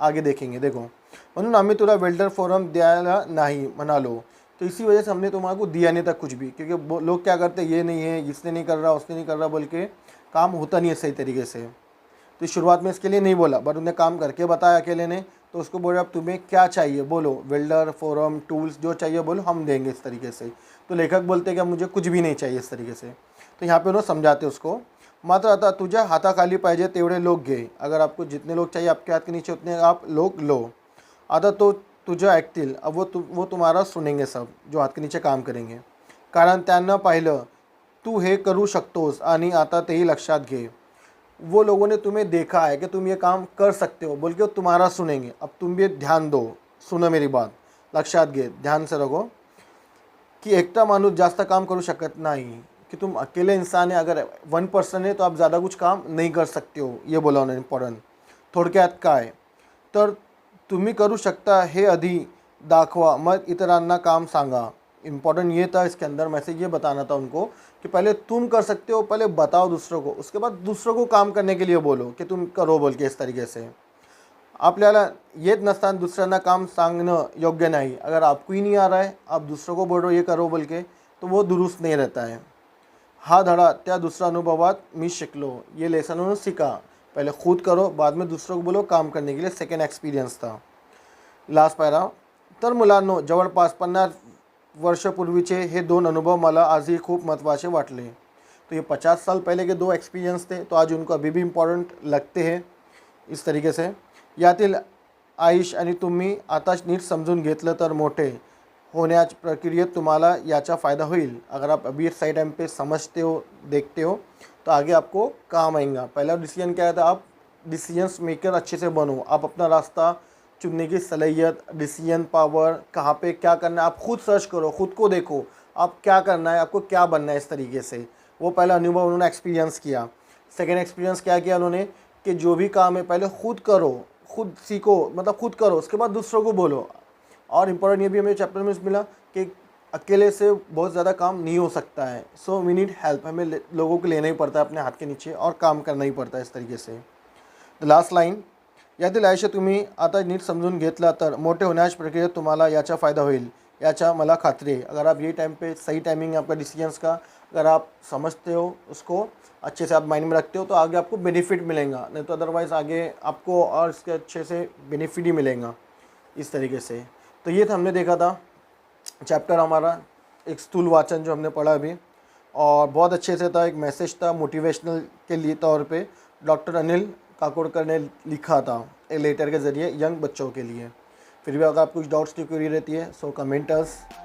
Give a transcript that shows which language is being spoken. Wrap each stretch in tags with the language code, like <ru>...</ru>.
<hi>आगे देखेंगे.</hi> <mr>देखो, म्हणून आम्ही तुला वेल्डर फोरम द्यायला नाही म्हणालो.</mr> <hi>तो इसी वजह से हमने तुम्हारे को दिया नहीं था कुछ भी, क्योंकि लोग क्या करते हैं, ये नहीं है, इसने नहीं कर रहा, उसने नहीं कर रहा, बोल के काम होता नहीं है सही तरीके से. तो शुरुआत में इसके लिए नहीं बोला, बट उन्हें काम करके बताया अकेले ने. तो उसको बोला, अब तुम्हें क्या चाहिए बोलो, वेल्डर, फोरम, टूल्स जो चाहिए बोलो, हम देंगे. इस तरीके से तो लेखक बोलते कि मुझे कुछ भी नहीं चाहिए. इस तरीके से तो यहाँ पे उन्होंने समझाते उसको.</hi> <mr>मात्र आता तुझ्या हाताखाली पाहिजे तेवढे लोग घे.</mr> <hi>अगर आपको जितने लोग चाहिए आपके हाथ के नीचे उतने आप लोग लो.</hi> <mr>आता तो तुझं ऐकतील.</mr> <hi>अब वो तुम्हारा सुनेंगे सब, जो हाथ के नीचे काम करेंगे.</hi> <mr>कारण त्यांना पाहिलं तू हे करू शकतोस आणि आता तेही लक्षात घे.</mr> <hi>वो लोगों ने तुम्हें देखा है कि तुम ये काम कर सकते हो, बोल के वो तुम्हारा सुनेंगे. अब तुम भी ध्यान दो, सुनो मेरी बात,</hi> <mr>लक्षात घे,</mr> <hi>ध्यान से रखो कि</hi> <mr>एकटा माणूस जास्त काम करू शकत नाही.</mr> <hi>कि तुम अकेले इंसान है, अगर 1% है तो आप ज़्यादा कुछ काम नहीं कर सकते हो. ये बोला उन्होंने.</hi> <mr>इम्पॉर्टंट थोडक्यात काय तर तुम्ही करू शकता हे आधी दाखवा, मग इतरांना काम सांगा.</mr> <hi>इम्पॉर्टेंट ये था इसके अंदर, मैसेज ये बताना था उनको कि पहले तुम कर सकते हो, पहले बताओ दूसरों को, उसके बाद दूसरों को काम करने के लिए बोलो कि तुम करो बोल के. इस तरीके से</hi> <mr>आपल्याला येत नसताना दुसऱ्यांना काम सांगणं योग्य नाही.</mr> <hi>अगर आपको ही नहीं आ रहा है, आप दूसरों को बोल रहे हो ये करो बोल के, तो वो दुरुस्त नहीं रहता है.</hi> <mr>हा धडा त्या दुसऱ्या अनुभवात मी शिकलो.</mr> <hi>ये लेसन उन्होंने सीखा. पहले खुद करो, बाद में दूसरों को बोलो काम करने के लिए. सेकंड एक्सपीरियंस था. Last para.</hi> <mr>तर मुलांनो, जवळपास 50 वर्षापूर्वीचे हे 2 अनुभव मला आजही खूप महत्त्वाचे वाटले.</mr> <hi>तो ये 50 साल पहले के 2 एक्सपीरियंस थे, तो आज उनको अभी भी इम्पॉर्टंट लगते हैं. इस तरीके से</hi> <mr>यातील आयुष आणि तुम्ही आताच नीट समजून घेतलं तर मोठे होण्याच्या प्रक्रियेत तुम्हाला याचा फ़ायदा होईल.</mr> <hi>अगर आप अभी सही टाइम पे समझते हो, देखते हो, तो आगे आपको काम आएगा. पहला डिसीजन क्या था, आप डिसीजंस मेकर अच्छे से बनो. आप अपना रास्ता चुनने की सलाहियत, डिसीजन पावर, कहाँ पे क्या करना है आप खुद सर्च करो, खुद को देखो आप क्या करना है, आपको क्या बनना है. इस तरीके से वो पहला अनुभव उन्होंने एक्सपीरियंस किया. सेकेंड एक्सपीरियंस क्या किया उन्होंने कि जो भी काम है पहले खुद करो, खुद सीखो, मतलब खुद करो, उसके बाद दूसरों को बोलो. और इम्पोर्टेंट ये भी हमें चैप्टर में मिला कि अकेले से बहुत ज़्यादा काम नहीं हो सकता है.</hi> <en>So we need help.</en> <hi>हमें लोगों को लेना ही पड़ता है अपने हाथ के नीचे और काम करना ही पड़ता है. इस तरीके से द लास्ट लाइन,</hi> <mr>यातील आयुष्य तुम्ही आता नीट समजून घेतला तर मोठे होण्याच्या प्रक्रियेत तुम्हाला याचा फ़ायदा होईल, याचा मला खात्री है.</mr> <hi>अगर आप ये टाइम पे सही टाइमिंग है आपका डिसीजंस का, अगर आप समझते हो उसको अच्छे से, आप माइंड में रखते हो, तो आगे आपको बेनिफिट मिलेगा. नहीं तो अदरवाइज़ आगे आपको और इसके अच्छे से बेनिफिट ही मिलेगा. इस तरीके से तो ये था, हमने देखा था चैप्टर हमारा एक स्थूल वाचन जो हमने पढ़ा अभी, और बहुत अच्छे से था. एक मैसेज था मोटिवेशनल के लिए तौर पे डॉक्टर अनिल काकोडकर ने लिखा था एक लेटर के ज़रिए यंग बच्चों के लिए. फिर भी अगर आप कुछ डाउट्स की क्वेरी रहती है सो कमेंटर्स,</hi>